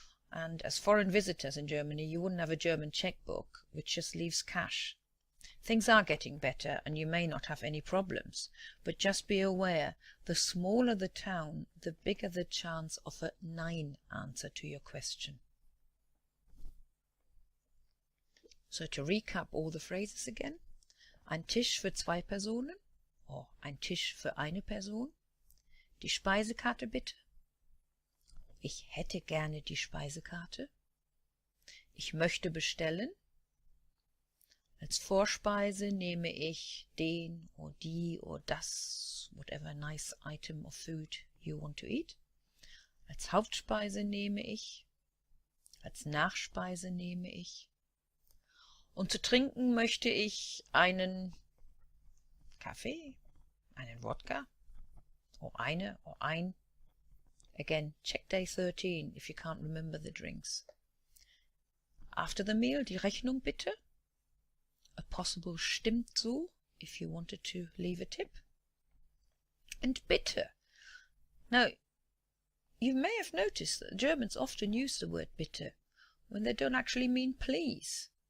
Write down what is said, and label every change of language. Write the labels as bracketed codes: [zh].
[en] And as foreign visitors in Germany, you wouldn't have a German checkbook, which just leaves cash. Things are getting better and you may not have any problems, but just be aware, the smaller the town, the bigger the chance of a Nein answer to your question. So to recap all the phrases again, [de] ein Tisch für 2 Personen, or ein Tisch für eine Person, die Speisekarte bitte, ich hätte gerne die Speisekarte, ich möchte bestellen, als Vorspeise nehme ich den oder die oder das, [en] whatever nice item of food you want to eat, [de] als Hauptspeise nehme ich, als Nachspeise nehme ich, und zu trinken möchte ich einen Kaffee, einen Wodka, or ein. [en] Again, check day 13 if you can't remember the drinks. After the meal, [de] die Rechnung bitte. [en] A possible [de] stimmt so [en] if you wanted to leave a tip. And bitte. Now, you may have noticed that Germans often use the word bitte when they don't actually mean please.